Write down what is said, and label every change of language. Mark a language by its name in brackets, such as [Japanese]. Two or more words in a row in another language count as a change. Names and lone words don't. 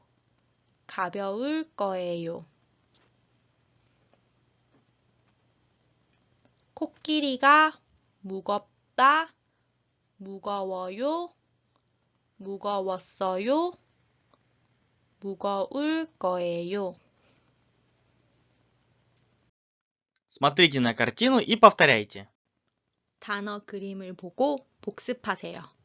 [Korean] 가벼울 거예요. 코끼리가 무겁다. 무거워요. 무거웠어요. 무거울 거예요. [Russian] Смотрите на картину и повторяйте. [Korean] 단어 그림을 보고 복습하세요.